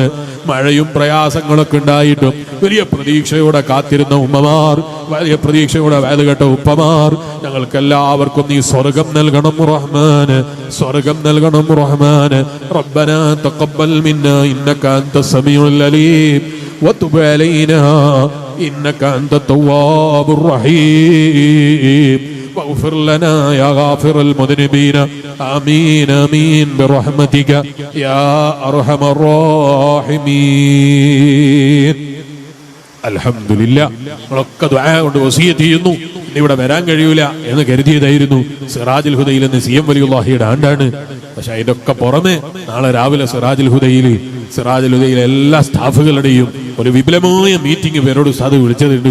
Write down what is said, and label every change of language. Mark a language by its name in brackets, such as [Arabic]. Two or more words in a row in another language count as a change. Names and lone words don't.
[Malayalam] മഴയും പ്രയാസങ്ങളൊക്കെ ഉണ്ടായിട്ടും വലിയ പ്രതീക്ഷയോടെ കാത്തിരുന്ന ഉമ്മമാർ, വലിയ പ്രതീക്ഷയോടെ വേല കേട്ട ഉപ്പമാർ, ഞങ്ങൾക്കെല്ലാവർക്കും നീ സ്വർഗം നൽകണം റഹ്മാന്. സ്വർഗം നൽകണം റഹ്മാന്. [Arabic] ربنا تقبل منا إنك أنت السميع العليم وتب علينا إنك أنت التواب الرحيم واغفر لنا يا غافر المذنبين آمين آمين برحمتك يا أرحم الراحمين. [Malayalam] അൽഹംദുലില്ലാഹ്. നമ്മളൊക്കെ ദുആ കൊണ്ട് വസിയത്ത് ചെയ്യുന്നു. ഇവിടെ വരാൻ കഴിയൂല എന്ന് കരുതിയതായിരുന്നു. സിറാജുൽ ഹുദയിൽ നിന്ന് CM വലിയുള്ളാഹിയുടെ ആണ്ടാണ്. പക്ഷെ അതിന്റെ ഒക്കെ പുറമെ നാളെ രാവിലെ സിറാജുൽ ഹുദയിലെ എല്ലാ സ്റ്റാഫുകളുടെയും ഒരു വിപുലമായ മീറ്റിംഗ് പേരോട് ഉസ്താദ് വിളിച്ചതുണ്ട്.